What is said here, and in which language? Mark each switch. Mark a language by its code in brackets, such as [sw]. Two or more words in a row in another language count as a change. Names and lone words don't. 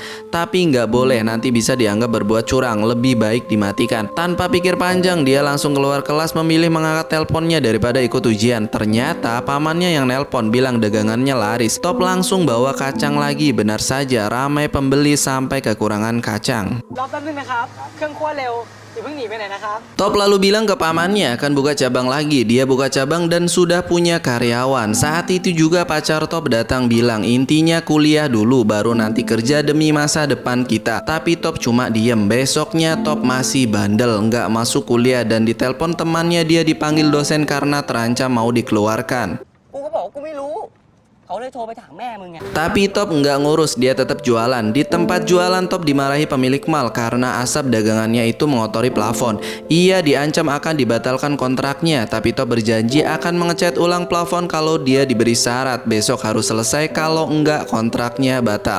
[id] Tapi nggak boleh, nanti bisa dianggap berbuat curang. Lebih baik dimatikan. Tanpa pikir panjang, dia langsung keluar kelas memilih mengangkat teleponnya daripada ikut ujian. Ternyata pamannya yang nelpon bilang dagangannya laris. Top langsung bawa kacang lagi. Benar saja, ramai pembeli sampai kekurangan kacang. [th] รอแป๊บนึงนะครับ เครื่องคั่วเร็วอย่าเพิ่งหนีไปไหนนะครับ [id] Top lalu bilang ke pamannya akan buka cabang lagi. Dia buka cabang dan sudah punya karyawan. Saat itu juga pacar Top datang bilang intinya kuliah dulu baru nanti kerja demi masa depan kita. Tapi Top cuma diem. Besoknya Top masih bandel, nggak masuk kuliah dan ditelepon temannya. Dia dipanggil dosen karena terancam mau dikeluarkan. [th] กูก็บอกว่ากูไม่รู้ เขาเลยโทรไปถามแม่มึงไง [id] Tapi Top nggak ngurus, dia tetap jualan. Di tempat jualan Top dimarahi pemilik mal karena asap dagangannya itu mengotori plafon. Ia diancam akan dibatalkan kontraknya, tapi Top berjanji akan mengecat ulang plafon kalau dia diberi syarat besok harus selesai, kalau enggak kontraknya batal.